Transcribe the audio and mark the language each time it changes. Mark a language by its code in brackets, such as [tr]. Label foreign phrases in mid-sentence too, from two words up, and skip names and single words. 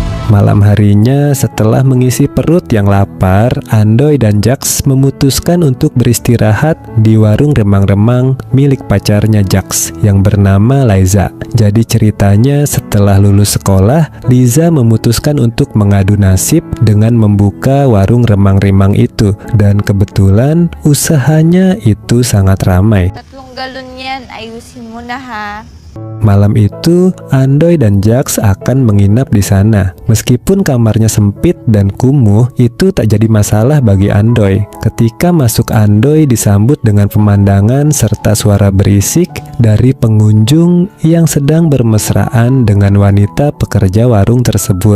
[id] Malam harinya, setelah mengisi perut yang lapar, Andoy dan Jax memutuskan untuk beristirahat di warung remang-remang milik pacarnya Jax yang bernama Liza. Jadi ceritanya, setelah lulus sekolah, Liza memutuskan untuk mengadu nasib dengan membuka warung remang-remang itu. Dan kebetulan usahanya itu sangat ramai. [tl] 3 galon yan, ayusin mo na ha. [id] Malam itu, Andoy dan Jax akan menginap di sana. Meskipun kamarnya sempit dan kumuh, itu tak jadi masalah bagi Andoy. Ketika masuk, Andoy disambut dengan pemandangan serta suara berisik dari pengunjung yang sedang bermesraan dengan wanita pekerja warung tersebut.